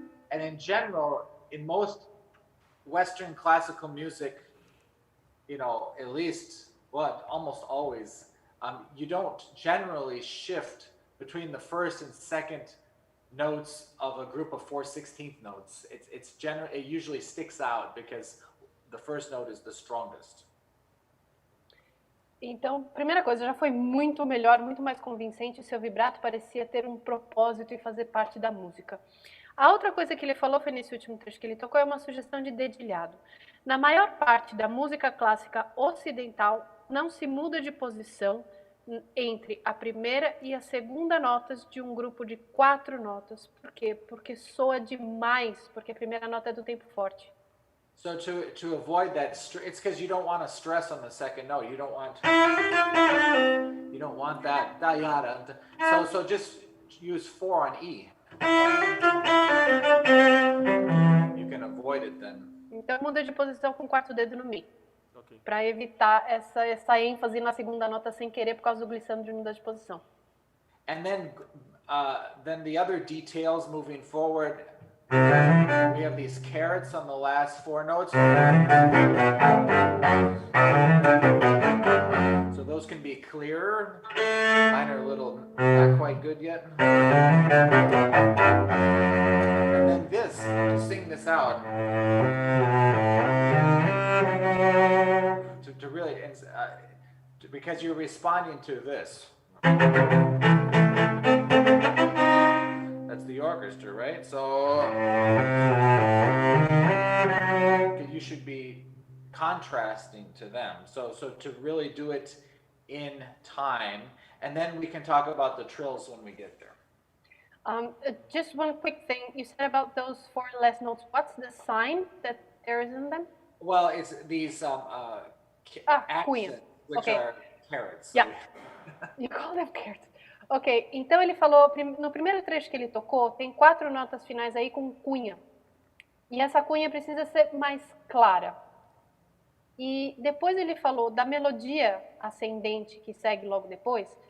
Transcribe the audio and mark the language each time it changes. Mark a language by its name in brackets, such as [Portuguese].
[English] And in general, in most Western classical music, you know, at least, well, almost always, you don't generally shift between the first and second notes of a group of 4/16 notes. It usually sticks out because the first note is the strongest. [Portuguese] Então, primeira coisa, já foi muito melhor, muito mais convincente. O seu vibrato parecia ter um propósito e fazer parte da música. A outra coisa que ele falou foi nesse último trecho que ele tocou, é uma sugestão de dedilhado. Na maior parte da música clássica ocidental, não se muda de posição entre a primeira e a segunda notas de um grupo de 4 notas. Por quê? Porque soa demais, porque a primeira nota é do tempo forte. [English] So to avoid that, it's because you don't want to stress on the second note. You don't want that. So just use 4 on E. You can avoid it then. [Portuguese] Então muda de posição com o quarto dedo no Mi. [English] Okay. [Portuguese] Para evitar essa ênfase na segunda nota sem querer por causa do glissando de mudar de posição. [English] And then the other details moving forward, We have these carets on the last 4 notes. So those can be clearer. Mine are a little not quite good yet. And then this, to sing this out, to really, because you're responding to this. That's the orchestra, right? So you should be contrasting to them. So to really do it in time, and then we can talk about the trills when we get there. Just one quick thing. You said about those 4 last notes. What's the sign that there is in them? Well, it's these accents, which are carets. Yeah. You call them carets. [Portuguese] Ok, então ele falou, no primeiro trecho que ele tocou, tem 4 notas finais aí com cunha. E essa cunha precisa ser mais clara. E depois ele falou da melodia ascendente que segue logo depois.